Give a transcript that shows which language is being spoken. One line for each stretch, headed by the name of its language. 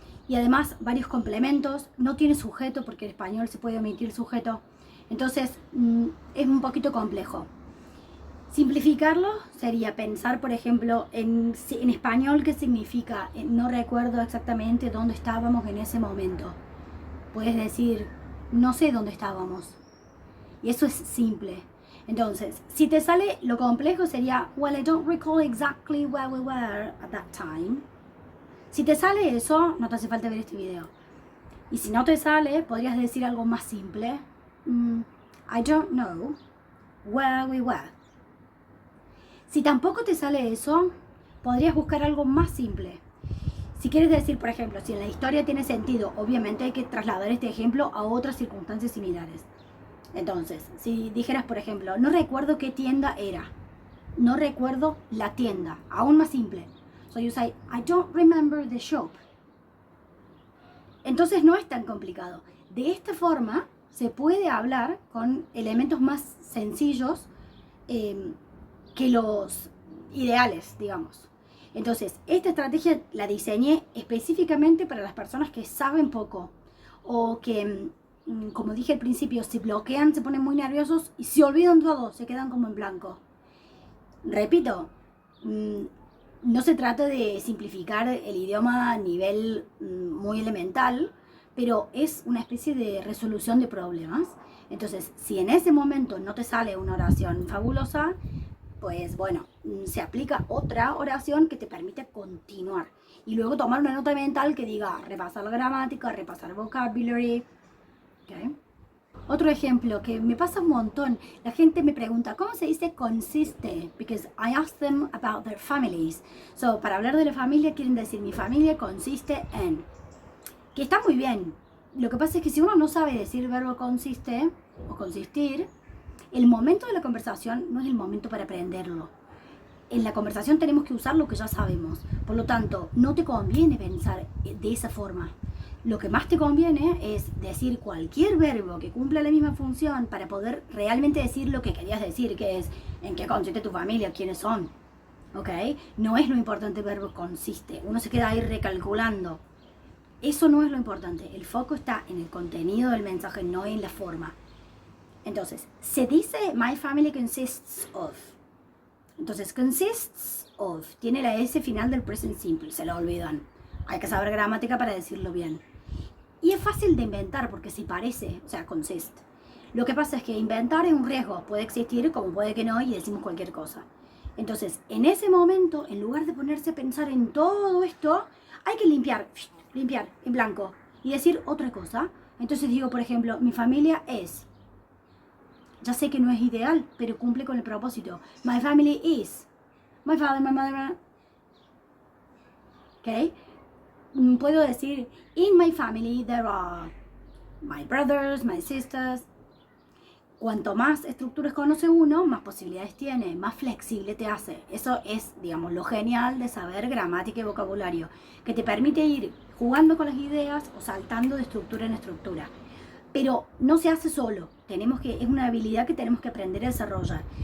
Spanish: Y además varios complementos, no tiene sujeto porque en español se puede omitir sujeto, entonces es un poquito complejo. Simplificarlo sería pensar, por ejemplo, en español qué significa, no recuerdo exactamente dónde estábamos en ese momento. Puedes decir, no sé dónde estábamos. Y eso es simple. Entonces, si te sale lo complejo sería,
English: well, I don't recall exactly where we were at that time.
Spanish: Si te sale eso, no te hace falta ver este video. Y si no te sale, podrías decir algo más simple.
English: I don't know where we were.
Spanish: Si tampoco te sale eso, podrías buscar algo más simple. Si quieres decir, por ejemplo, si en la historia tiene sentido, obviamente hay que trasladar este ejemplo a otras circunstancias similares. Entonces, si dijeras, por ejemplo, no recuerdo qué tienda era. No recuerdo la tienda. Aún más simple.
English: So you say, I don't remember the shop.
Spanish: Entonces no es tan complicado. De esta forma se puede hablar con elementos más sencillos que los ideales, digamos. Entonces, esta estrategia la diseñé específicamente para las personas que saben poco o que, como dije al principio, se bloquean, se ponen muy nerviosos y se olvidan todo, se quedan como en blanco. Repito, no se trata de simplificar el idioma a nivel muy elemental, pero es una especie de resolución de problemas. Entonces, si en ese momento no te sale una oración fabulosa, pues bueno, se aplica otra oración que te permite continuar. Y luego tomar una nota mental que diga repasar la gramática, repasar vocabulary. ¿Okay? Otro ejemplo que me pasa un montón, la gente me pregunta, ¿cómo se dice consiste?
English: Because I ask them about their families.
Spanish: So, para hablar de la familia quieren decir, mi familia consiste en. Que está muy bien. Lo que pasa es que si uno no sabe decir el verbo consiste o consistir, el momento de la conversación no es el momento para aprenderlo. En la conversación tenemos que usar lo que ya sabemos. Por lo tanto, no te conviene pensar de esa forma. Lo que más te conviene es decir cualquier verbo que cumpla la misma función para poder realmente decir lo que querías decir, que es en qué consiste tu familia, quiénes son. ¿Ok? No es lo importante el verbo consiste. Uno se queda ahí recalculando. Eso no es lo importante. El foco está en el contenido del mensaje, no en la forma. Entonces, se dice
English: my family consists of.
Spanish: Entonces, consists of tiene la S final del present simple, se lo olvidan. Hay que saber gramática para decirlo bien. Y es fácil de inventar porque se parece, o sea, consist. Lo que pasa es que inventar es un riesgo, puede existir como puede que no y decimos cualquier cosa. Entonces, en ese momento, en lugar de ponerse a pensar en todo esto, hay que limpiar en blanco y decir otra cosa. Entonces digo, por ejemplo, mi familia es. Ya sé que no es ideal, pero cumple con el propósito.
English: My family is. My father, my mother. ¿Ok?
Spanish: Puedo decir,
English: in my family there are my brothers, my sisters.
Spanish: Cuanto más estructuras conoce uno, más posibilidades tiene, más flexible te hace. Eso es, digamos, lo genial de saber gramática y vocabulario, que te permite ir jugando con las ideas o saltando de estructura en estructura. Pero no se hace solo, es una habilidad que tenemos que aprender a desarrollar.